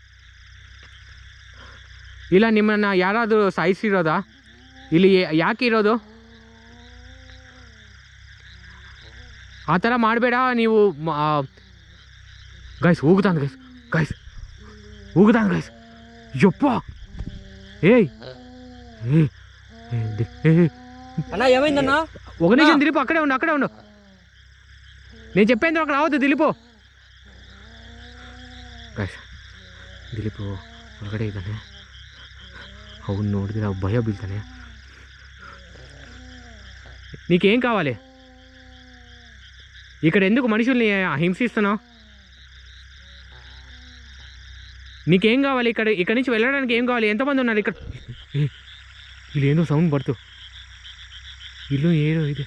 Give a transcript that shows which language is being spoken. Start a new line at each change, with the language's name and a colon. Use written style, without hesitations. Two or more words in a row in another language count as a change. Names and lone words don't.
Kannada: ಇಲ್ಲ ನಿಮ್ಮನ್ನು ಯಾರಾದರೂ ಸಾಯಿಸಿರೋದಾ? ಇಲ್ಲಿ ಯಾಕೆ ಇರೋದು? ಆ ಥರ ಮಾಡಬೇಡ ನೀವು. ಗೈಸ್ ಹೋಗುತ್ತಾನೆ ಗೈಸ್ ಯಪ್ಪ. ఏయ్
Telugu: అన్నా ఏమైందన్నా? ఒక నిమిషం దిలీపు, అక్కడే ఉండు. నేను చెప్పేందుకు అక్కడ రావద్దు దిలీపు.
Kannada: దిలీపు ಹೊರಗಡೆ ಇದ್ದಾನೆ, ಅವನು ನೋಡಿದ್ರೆ ಭಯ ಬೀಳ್ತಾನೆ.
Telugu: నీకేం కావాలి? ఇక్కడ ఎందుకు మనుషుల్ని హింసిస్తున్నావు? నీకేం కావాలి? ఇక్కడ నుంచి వెళ్ళడానికి ఏం కావాలి? ఎంతమంది ఉన్నారు ఇక్కడ? వీళ్ళు ఏందో సౌండ్ పడుతూ ఇల్లు ఏదో ఇది.